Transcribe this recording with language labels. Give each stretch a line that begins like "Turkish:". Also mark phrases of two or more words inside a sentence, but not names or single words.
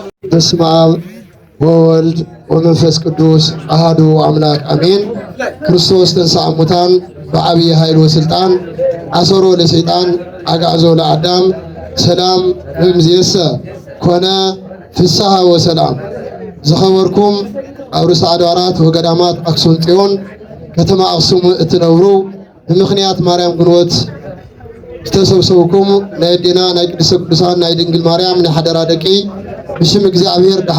Geez: በስመ አብ ወወልድ ወመንፈስ ቅዱስ አሐዱ አምላክ አሜን። ክርስቶስ ተንሥአ እሙታን በዐቢይ ኃይል ወሥልጣን አሰሮ ለሰይጣን አግዓዞ ለአዳም ሰላም እምይእዜሰ ኮነ ፍስሐ ወሰላም።
Tigrinya: ዝኸበርኩም ኣብ ርእሰ ኣድባራት ወገዳማት ኣክሱም ጽዮን ከተማ ኣክሱም እትነብሩ ብምኽንያት ማርያም ግንቦት ዝተሰብሰብኩም ናይ ኣዴና ናይ ቅድስተ ቅዱሳን ናይ ድንግል ማርያም ናይ ሓደራ ደቂ ብሽም እግዚአብሔር ደሓን